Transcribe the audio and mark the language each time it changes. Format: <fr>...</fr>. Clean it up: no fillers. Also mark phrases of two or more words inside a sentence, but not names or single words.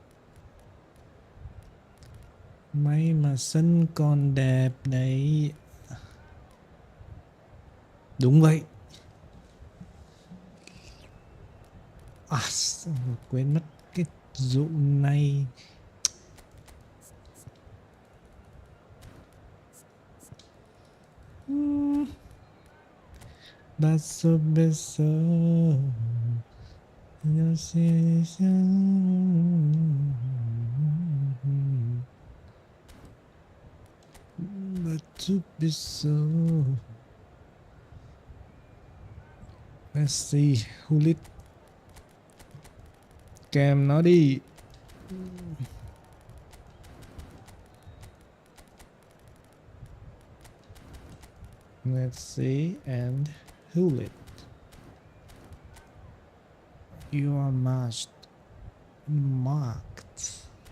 <vi>May mà sân còn đẹp đấy. Đúng vậy. À, quên mất cái dụ này.</vi> <it>Basso basso.</it> <es>No sé si.</es> <it>Basso basso.</it> <es>Messi, Hullet.</es> <vi>Kèm nó đi.</vi> <en>Messi and Hullet. You are marked.</en>